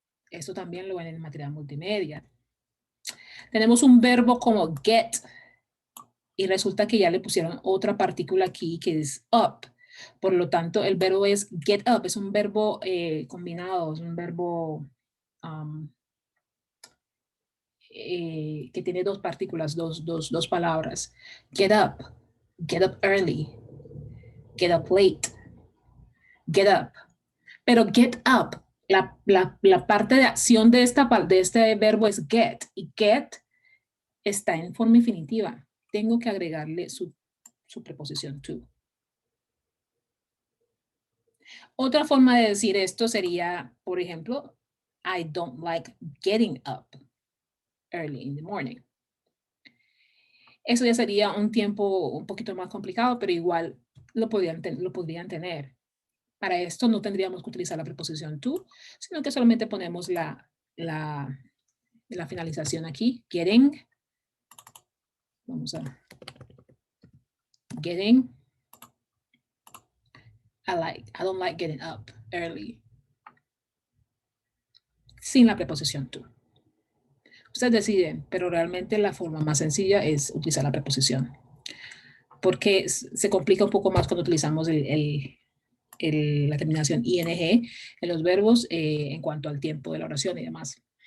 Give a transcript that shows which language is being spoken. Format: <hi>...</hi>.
<es>Esto también lo ven en el material multimedia. Tenemos un verbo como get y resulta que ya le pusieron otra partícula aquí que es up. Por lo tanto, el verbo es get up, es un verbo combinado, es un verbo que tiene dos partículas, dos palabras.</es> <en>Get up early, get up late, get up.</en> <es>Pero get up, la parte de acción de este verbo es get, y get está en forma infinitiva. Tengo que agregarle su preposición to. Otra forma de decir esto sería, por ejemplo,</es> <en>I don't like getting up early in the morning.</en> <es>Eso ya sería un tiempo un poquito más complicado, pero igual lo podrían tener. Para esto no tendríamos que utilizar la preposición to, sino que solamente ponemos la finalización aquí, getting. Vamos a getting.</es> <en>I don't like getting up early.</en> <es>Sin la preposición to. Ustedes deciden, pero realmente la forma más sencilla es utilizar la preposición. Porque se complica un poco más cuando utilizamos la terminación ing en los verbos en cuanto al tiempo de la oración y demás.</es>